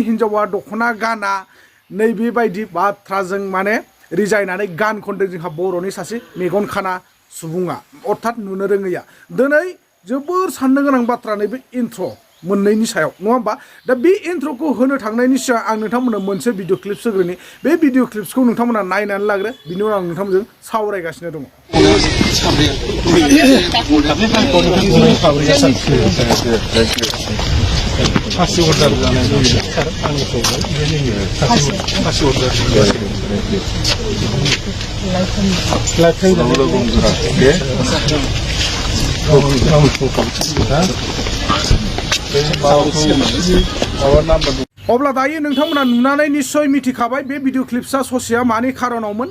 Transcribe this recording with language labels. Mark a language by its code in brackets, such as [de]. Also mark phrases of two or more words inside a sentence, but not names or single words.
[brx] हिन्जावा दखना गाना नैबेबायदि बाथ्राजों माने रिजायनानै गान खनदों जोंहा बर'नि सासे मेगन खाना सुबुङा अर्थात नुनो रोङैया दिनै जोबोर साननो गोनां बाथ्रा नैबे इन्ट्र मोननैनि सायाव नङा होमबा दा बे इन्ट्रखौ होनो थांनायनि सिगां आं नोंथांमोननो मोनसे [en] video clips [brx] होग्रोनि बे [en] video clips [brx] नोंथांमोना नायनानै लाग्रो बिनि उनाव आं नोंथांमोनजों सावरायगासिनो दङ [id] Kasih order kasih order [brx] अब्ला दायो नोंथांमोना नुनानै निश्चय मिथिखाबाय बे [en] video clips [brx] ससेया मानि खारनावमोन